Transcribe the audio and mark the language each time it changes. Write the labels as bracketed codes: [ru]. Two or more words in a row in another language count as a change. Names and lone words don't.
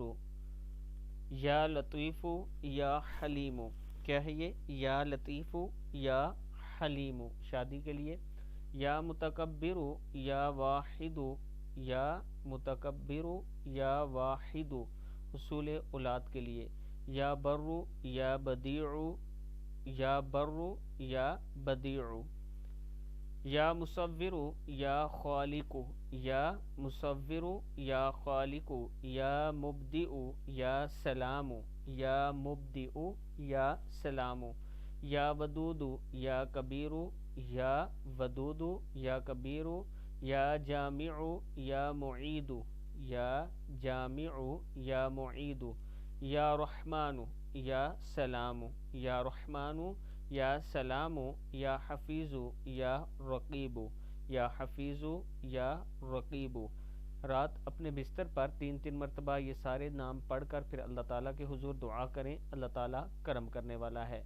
[ar] یا لطیف یا حلیم، [ur] کیا ہے یہ؟ [ar] یا لطیف یا حلیم۔ [ur] شادی کے لیے [ar] یا متکبر یا واحد، یا متکبر یا واحد۔ [ur] حصول اولاد کے لیے [ar] یا بر یا بدیع، یا بر یا بدیع۔ یا مصور یا خالق، یا مصور یا خالق۔ یا مبدئ یا سلام، یا مبدئ یا سلام۔ یا ودود یا کبیر، یا ودود یا کبیر۔ یا جامع یا معید، یا جامع یا معید۔ یا رحمان یا سلام، یا رحمان یا سلام۔ یا حفیظ یا رقیب، یا حفیظ یا رقیب۔ [ur] رات اپنے بستر پر 3 مرتبہ یہ سارے نام پڑھ کر پھر اللہ تعالیٰ کے حضور دعا کریں۔ اللہ تعالیٰ کرم کرنے والا ہے۔